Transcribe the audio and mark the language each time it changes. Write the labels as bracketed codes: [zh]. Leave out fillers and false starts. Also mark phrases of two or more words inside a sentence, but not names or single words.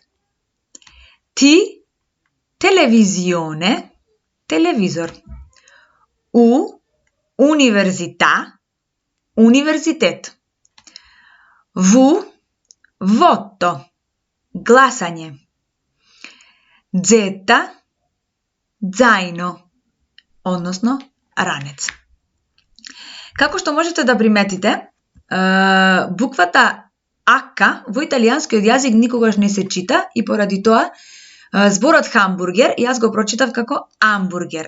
[it] T, televisione, televisor. U, università, universitet. V, voto, glasanje. Z, zaino, [mk] односно ранец. Како што можете да приметите, буквата H во италијанскиот јазик никогаш не се чита и поради тоа зборот хамбургер јас го прочитав како амбургер.